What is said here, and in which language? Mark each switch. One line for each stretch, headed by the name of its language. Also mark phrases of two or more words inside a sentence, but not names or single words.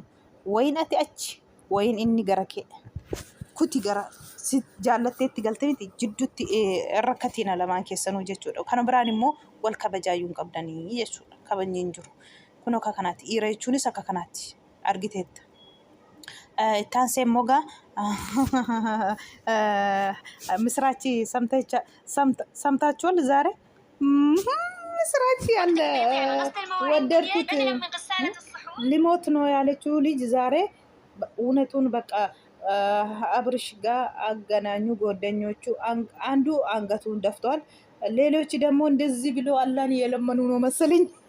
Oromo: Wayin ati achi wayin inni gara kee kuti gara jaallatteetti galteeti jidduutti rakkatina lamaan keessanuu jechuudha. Kana biraan immoo wal kabajaayuun qabdanii jechuudha. Kabajni hin jiru. Kun akka kanaatti dhiira jechuunis akka kanaatti argiteetta. Ittaan seemmogaa
Amharic: ምስራች ሰምታችኋል ዛሬ ምስራች ያለ ወደድኩት ሊሞት ነው ያለችው ልጅ ዛሬ እውነቱን በቃ አብርሽ ጋር አገናኙ ጓደኞቹ። አንዱ አንገቱን ደፍቷል። ሌሎች ደግሞ እንደዚህ ብሎ አላህን እየለመኑ ነው መሰለኝ።